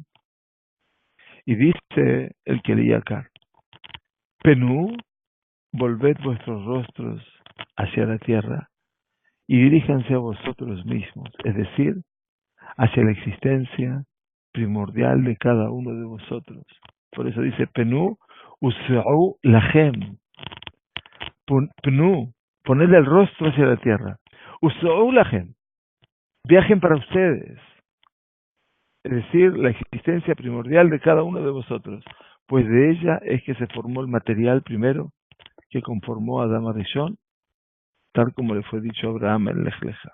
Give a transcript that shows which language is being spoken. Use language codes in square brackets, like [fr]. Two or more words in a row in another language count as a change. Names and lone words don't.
[es] Y dice el Keli Yakar, Penú, volved vuestros rostros hacia la tierra y diríjanse a vosotros mismos, es decir, hacia la existencia primordial de cada uno de vosotros. Por eso dice, [he] פנו, סעו לכם. [es] Penú, ponedle el rostro hacia la tierra. [he] סעו לכם. [es] Viajen para ustedes. Es decir, la existencia primordial de cada uno de vosotros. Pues de ella es que se formó el material primero que conformó a Adam Arishon, tal como le fue dicho a Abraham en Lech Lecha.